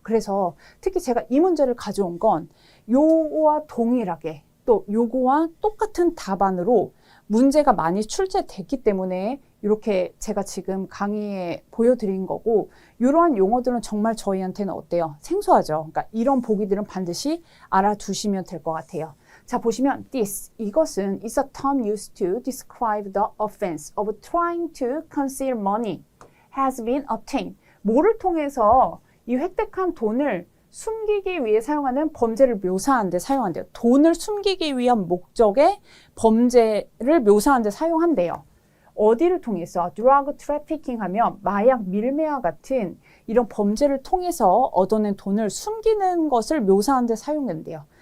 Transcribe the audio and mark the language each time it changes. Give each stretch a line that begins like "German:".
Korean: 그래서 특히 제가 이 문제를 가져온 건 요거와 동일하게 또 요거와 똑같은 답안으로 문제가 많이 출제됐기 때문에 이렇게 제가 지금 강의에 보여드린 거고 이러한 용어들은 정말 저희한테는 어때요? 생소하죠. 그러니까 이런 보기들은 반드시 알아두시면 될 것 같아요. 자, 보시면
English: this,
Korean: 이것은
English: is a term used to describe the offense of trying to conceal money has been obtained.
Korean: 뭐를 통해서 이 획득한 돈을 숨기기 위해 사용하는 범죄를 묘사하는 데 사용한대요. 돈을 숨기기 위한 목적의 범죄를 사용하는 데 사용한대요. 어디를 통해서? 드러그 트래피킹 하면 마약 밀매와 같은 이런 범죄를 통해서 얻어낸 돈을 숨기는 것을 묘사하는 데 사용된대요.